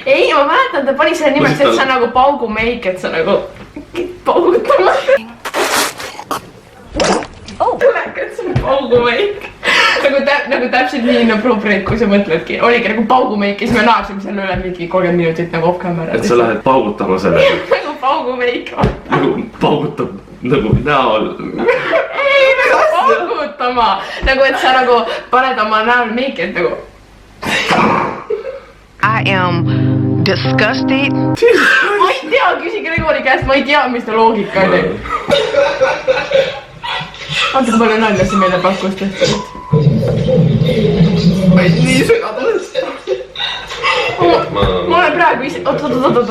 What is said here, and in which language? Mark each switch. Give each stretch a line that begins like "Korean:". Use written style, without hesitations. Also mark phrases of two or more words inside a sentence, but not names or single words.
Estonian: Ei, ma mäletan, ta pani selle nimeks, et see on nagu paugumeik, et sa nagu paugutama. Tuleka, et see on paugumeik. Nagu täpselt nii inappropriate, kui sa mõtledki. Oligi nagu paugumeik ja siis me naasime selle üle mingi 30 minutit nagu off-camera. Et sa lähed paugutama selle? Nagu paugumeik. Nagu paugutab nagu näol? Ei, nagu paugutama. Nagu, et sa nagu paned oma näol meiki, et nagu...
English: I am disgusted.
Estonian: Ma ei tea, küsi Gregori käest, ma ei tea, mis ta loogika oli. Vaata, kui palju nalja see meile pakkus tehtud. Ma ei nii segadus. Ma olen praegu ise... Oot.